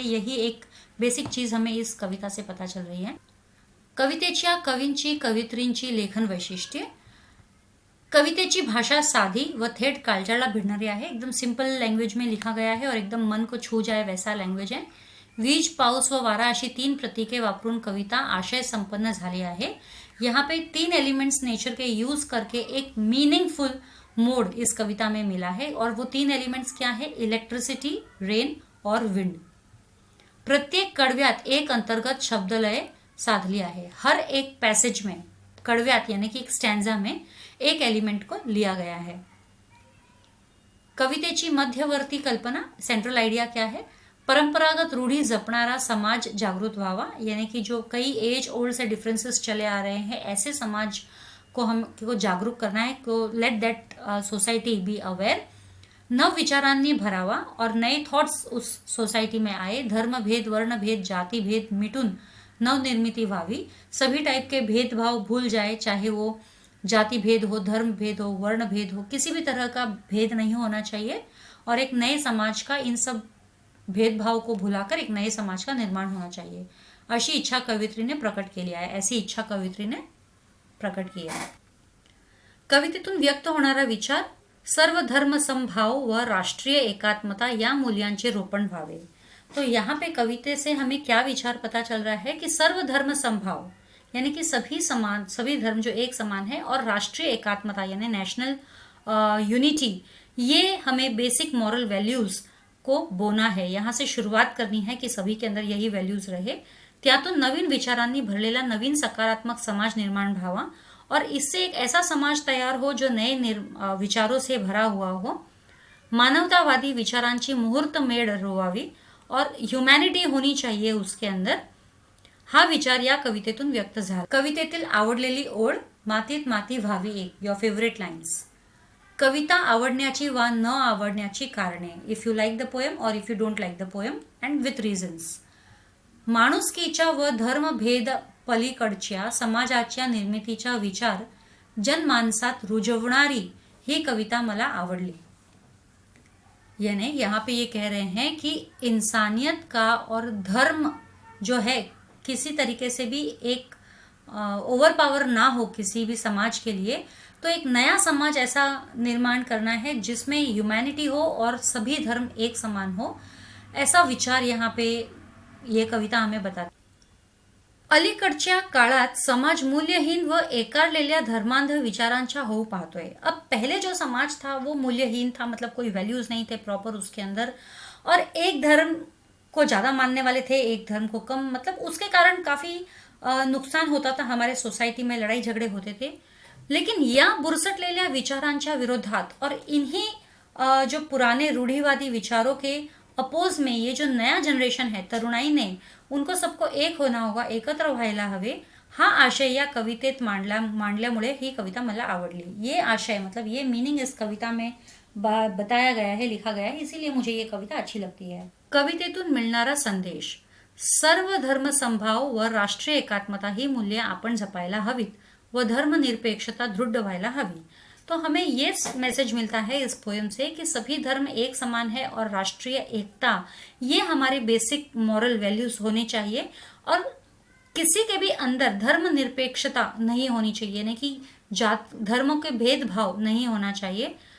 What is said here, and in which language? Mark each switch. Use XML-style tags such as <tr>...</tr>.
<hi>यही एक बेसिक चीज हमें इस कविता से पता चल रही है।</hi> <mr>कवितेच्या कवींची कवयित्रींची लेखन वैशिष्ट्ये। कवितेची भाषा साधी व थेट काळजाला भिडणारी आहे।</mr> <hi>एकदम सिंपल लैंग्वेज में लिखा गया है और एकदम मन को छू जाए वैसा लैंग्वेज है।</hi> <mr>वीज, पाऊस व वारा अशी 3 प्रतीके वापरून कविता आशय संपन्न झाली आहे।</mr> <hi>यहाँ पे 3 एलिमेंट्स नेचर के यूज करके एक मीनिंगफुल मोड इस कविता में मिला है, और वो 3 एलिमेंट्स क्या है?</hi> <en>Electricity, rain और wind.</en> <mr>प्रत्येक कडव्यात एक अंतर्गत शब्दलय साधली आहे।</mr> <hi>हर एक पैसेज में कडव्यात यानी कि एक स्टैंजा में एक एलिमेंट को लिया गया है। कवितेची मध्यवर्ती कल्पना, सेंट्रल आइडिया क्या है?</hi> <mr>परंपरागत रूढ़ी जपणारा समाज जागृत व्हावा,</mr> <hi>यानी कि जो कई एज ओल्ड से डिफरेंसेस चले आ रहे हैं ऐसे समाज को हमको जागरूक करना है,</hi> <en>को let that society be aware.</en> <mr>नव विचारांनी भरावा</mr> <hi>और नए थॉट्स उस सोसाइटी में आए।</hi> <mr>धर्म भेद, वर्ण भेद, जाति भेद मिटून नवनिर्मिति व्हावी।</mr> <hi>सभी टाइप के भेदभाव भूल जाए, चाहे वो जाति भेद हो, धर्म भेद हो, वर्ण भेद हो, किसी भी तरह का भेद नहीं होना चाहिए और एक नए समाज का इन सब भेदभाव को भुलाकर एक नए समाज का निर्माण होना चाहिए,</hi> <mr>अशी इच्छा कवयित्री ने प्रकट केली आहे. ऐसी इच्छा कवयित्रीने प्रकट की आहे. कवितेतून व्यक्त होणारा विचार सर्व धर्म समभाव व राष्ट्रीय एकात्मता या मूल्यांचे रोपण व्हावे.</mr> <hi>तो यहाँ पे कविते से हमें क्या विचार पता चल रहा है कि सर्व धर्म समभाव यानी कि सभी समान, सभी धर्म जो एक समान है, और राष्ट्रीय एकात्मता यानी नेशनल यूनिटी, ये हमें बेसिक मॉरल वैल्यूज को बोना है. यहाँ से शुरुआत करनी है कि सभी के अंदर यही व्हॅल्यूज रहे.</hi> <mr>त्यातून नवीन विचारांनी भरलेला नवीन सकारात्मक समाज निर्माण व्हावा</mr> <hi>और इससे एक ऐसा समाज तैयार हो जो नए विचारों से भरा हुआ हो.</hi> <mr>मानवतावादी विचारांची मुहूर्त मेढ रोवावी</mr> <hi>और ह्युमॅनिटी होनी चाहिए उसके अंदर.</hi> <mr>हा विचार या कवितेतून व्यक्त झाला. कवितेतील आवडलेली ओळ, मातीत माती व्हावी एक.</mr> <en>Your favourite lines.</en> <mr>कविता आवडण्याची वा न आवडण्याची कारणे.</mr> <en>If you like the poem or if you don't like the poem and with reasons.</en> <mr>माणुसकीच्या व धर्मभेद पलीकडच्या समाजाच्या निर्मितीचा विचार जनमानसात रुजवणारी ही कविता मला आवडली.</mr> <hi>यानी यहाँ पे ये कह रहे हैं कि इंसानियत का और धर्म जो है किसी तरीके से भी एक ओवर पावर ना हो किसी भी समाज के लिए, तो एक नया समाज ऐसा निर्माण करना है जिसमें ह्यूमैनिटी हो और सभी धर्म एक समान हो. ऐसा विचार यहाँ पे ये कविता हमें बताती.</hi> <mr>अलीकडच्या काळात समाज मूल्यहीन व एकारलेल्या धर्मांध विचारांचा होऊ पाहतोय.</mr> <hi>अब पहले जो समाज था वो मूल्यहीन था, मतलब कोई वैल्यूज नहीं थे प्रॉपर उसके अंदर, और एक धर्म को ज़्यादा मानने वाले थे, एक धर्म को कम. मतलब उसके कारण काफ़ी नुकसान होता था हमारे सोसाइटी में, लड़ाई झगड़े होते थे. लेकिन</hi> <mr>या बुरसटलेल्या विचारांच्या विरोधात</mr> <hi>और इन्हीं जो पुराने रूढ़िवादी विचारों के अपोज में ये जो नया जनरेशन है, तरुणाई ने, उनको सबको एक होना होगा,</hi> <mr>एकत्र व्हायला हवे. हा आशय या कवितेत मांडल्यामुळे ही कविता मला आवडली.</mr> <hi>ये आशय मतलब ये मीनिंग इस कविता में बताया गया है, लिखा गया है, इसीलिए मुझे ये कविता अच्छी लगती है.</hi> <mr>कवितेतून मिळणारा संदेश. सर्व धर्म समभाव व राष्ट्रीय एकात्मता ही मूल्ये आपण जपायला हवीत व धर्मनिरपेक्षता दृढ़ व्हायला हवी.</mr> <hi>तो हमें ये मैसेज मिलता है इस पोएम से कि सभी धर्म एक समान है और राष्ट्रीय एकता ये हमारे बेसिक मॉरल वैल्यूज होने चाहिए और किसी के भी अंदर धर्मनिरपेक्षता नहीं होनी चाहिए, यानी कि जात धर्मों के भेदभाव नहीं होना चाहिए.</hi>